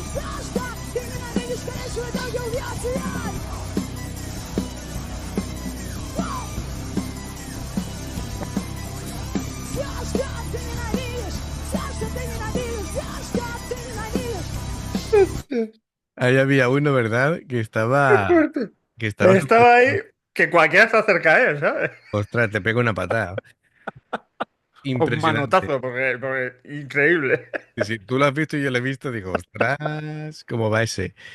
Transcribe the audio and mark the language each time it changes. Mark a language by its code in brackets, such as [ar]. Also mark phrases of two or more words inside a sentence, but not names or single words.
[ru] Все, что ты ненавидишь, в конечном итоге убьет тебя. Все, что ты nенавидишь, все, что ты nенавидишь, все, что ты nенавидишь. [es] Ahí había uno, ¿verdad? Que estaba. Que estaba. Estaba ahí que cualquiera se acerca a él, ¿sabes? Ostras, te pega una patada. Un Impresionante. manotazo, porque increíble. Si tú lo has visto y yo lo he visto, digo, ostras, ¿cómo va ese?